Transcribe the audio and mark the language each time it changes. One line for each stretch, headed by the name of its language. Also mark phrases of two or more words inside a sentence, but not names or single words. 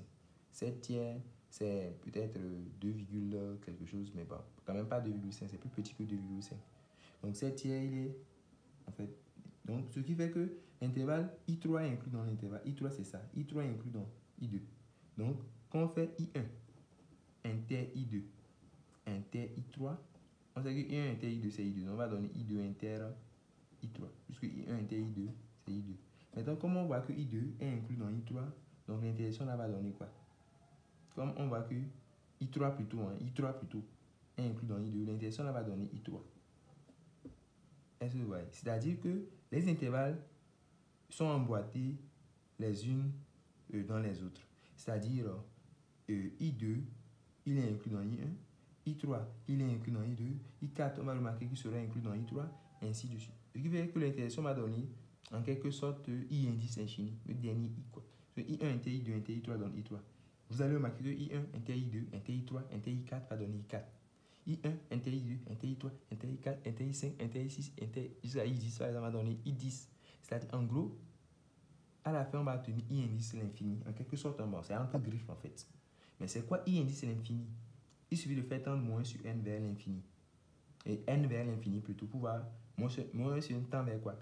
French: 7 tiers, c'est peut-être 2, quelque chose, mais bon, quand même pas 2,5, c'est plus petit que 2,5. Donc 7 tiers, il est, en fait, donc ce qui fait que l'intervalle I3 est inclus dans l'intervalle. I3 c'est ça. I3 est inclus dans I2. Donc quand on fait I1 inter I2 inter I3, on sait que I1 inter I2 c'est I2. Donc on va donner I2 inter I3. Puisque I1 inter I2 c'est I2. Maintenant comme on voit que I2 est inclus dans I3, donc l'intersection là va donner quoi? Comme on voit que I3 plutôt, est inclus dans I2, l'intersection là va donner I3. Est-ce que vous voyez? C'est-à-dire que les intervalles sont emboîtés les unes dans les autres. C'est-à-dire I2, il est inclus dans I1, I3, il est inclus dans I2, I4, on va remarquer qu'il sera inclus dans I3, ainsi de suite. Ce qui fait que l'interaction m'a donné en quelque sorte I indice infini, le dernier I quoi. I1 inter I2 inter I3 donne I3. Vous allez remarquer que I1 inter I2 inter I3 inter I4 va donner I4. I1 inter I2 inter I3 inter I4 inter I5 inter I6 inter jusqu'à I10 ça va donner I10. C'est-à-dire en gros, à la fin on va obtenir I indice l'infini. En quelque sorte, bon, c'est entre griffes en fait. Mais c'est quoi I indice l'infini? Il suffit de faire tendre moins sur n vers l'infini. Et n vers l'infini plutôt pour voir moins sur n tend vers quoi?